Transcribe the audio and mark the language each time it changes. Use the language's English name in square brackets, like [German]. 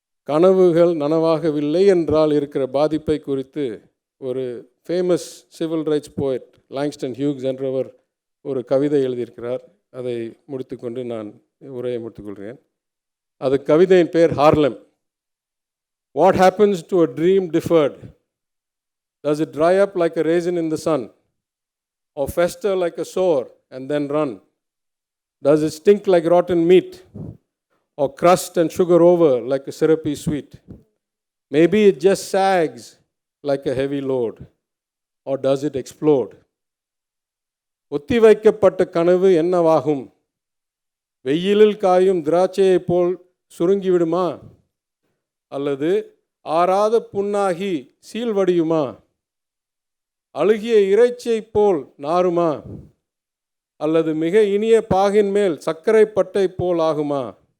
[Tamil] கனவுகள் நனவாகவில்லை என்றால் இருக்கிற பாதிப்பை குறித்து ஒரு famous civil rights poet Langston Hughes என்றவர் ஒரு கவிதை எழுதியிருக்கிறார். அதை முடித்துக்கொண்டு நான் உரையை முடித்துக்கொள்கிறேன். அது கவிதையின் பேர் ஹார்லம். [English] What happens to a dream deferred? Does it dry up like a raisin in the sun, or fester like a sore and then run? Does it stink like rotten meat, or crust and sugar over like a syrupy sweet? Maybe it just sags like a heavy load, or does it explode? [Tamil] ஒத்தி வைக்கப்பட்ட கனவு என்னவாகும்? வெயிலில் காயும் திராட்சையைப் போல் சுருங்கிவிடுமா? அல்லது ஆறாத புண்ணாகி சீழ்வடியுமா? அழுகிய இறைச்சியைப் போல் நாறுமா? அல்லது மிக இனிய பாகின் மேல் சர்க்கரை பட்டை போல் ஆகுமா?